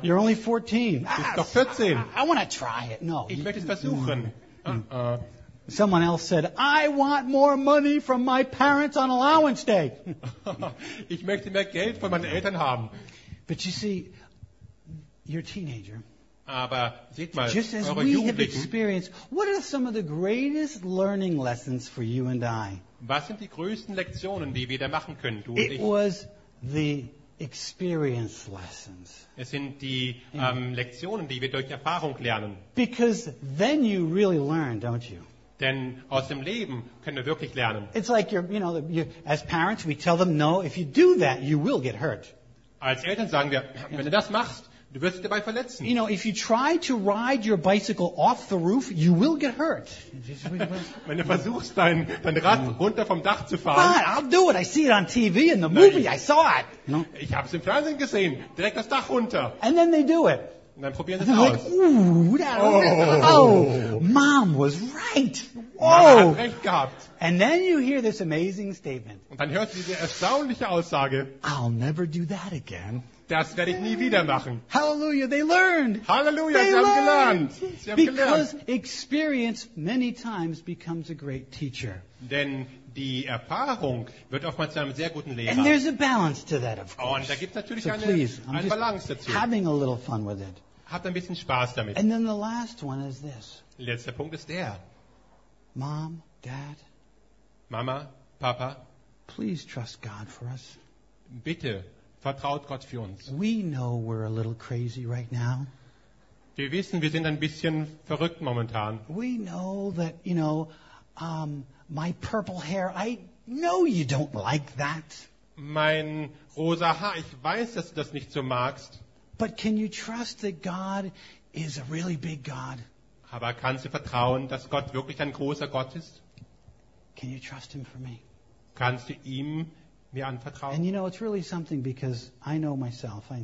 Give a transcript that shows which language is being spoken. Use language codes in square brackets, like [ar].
[en] You're only 14. [de] Du bist doch 14. [en] I want to try it. No. [de] Ich möchte es versuchen. [en] Someone else said, I want more money from my parents on allowance day. [de] Ich möchte mehr Geld von meinen Eltern haben. [en] But you see, you're a teenager. [de] Aber seht mal, [en] just as [de] eure [en] we have experienced, what are some of the greatest learning lessons for you and I? [de] Was sind die größten Lektionen, die wir da machen können, du und ich? [en] It was the experience lessons. [de] Es sind die Lektionen, die wir durch Erfahrung lernen. [en] Because then you really learn, don't you? [de] Denn aus dem Leben können wir wirklich lernen. [en] It's like you're, as parents, we tell them, no, if you do that, you will get hurt. [de] Als Eltern sagen wir, wenn du das machst, du wirst dich dabei verletzen. [en] You know, if you try to ride your bicycle off the roof, you will get hurt. [de] Wenn du versuchst, dein Rad runter vom Dach zu fahren. [en] Fine, I'll do it. I see it on TV in the movie. I saw it. You know? [de] Ich habe es im Fernsehen gesehen. Direkt das Dach runter. [en] And then they do it. [de] Und dann probieren sie es aus. [en] Like, ooh, oh, Mom was right. [de] Mama hat recht gehabt. [en] And then you hear this amazing statement. [de] Und dann hörst du diese erstaunliche Aussage. [en] I'll never do that again. [de] Das werde ich nie wieder machen. [en] Hallelujah, they learned. Hallelujah, they [de] sie [en] learned. [de] Haben gelernt. Sie haben [en] Because [de] gelernt. [en] Experience many times becomes a great teacher. [de] Denn die Erfahrung wird oftmals zu einem sehr guten Lehrer. [en] And there's a balance to that, of course. [de] Und da gibt es natürlich so eine Balance dazu. [en] Having a little fun with it. [de] Habt ein bisschen Spaß damit. [en] And then the last one is this. [de] Letzter Punkt ist der. [en] Mom, Dad. [de] Mama, Papa. [en] Please trust God for us. [de] Bitte vertraut Gott für uns. [en] We know we're a little crazy right now. [de] Wir wissen, wir sind ein bisschen verrückt momentan. [en] We know that, you know, my purple hair, I know you don't like that. [de] Mein rosa Haar, ich weiß, dass du das nicht so magst. [en] But can you trust that God is a really big God? [de] Aber kannst du vertrauen, dass Gott wirklich ein großer Gott ist? [en] Can you trust him for me? [de] Kannst du ihm mir anvertrauen? [en] And you know, it's really something because I know myself.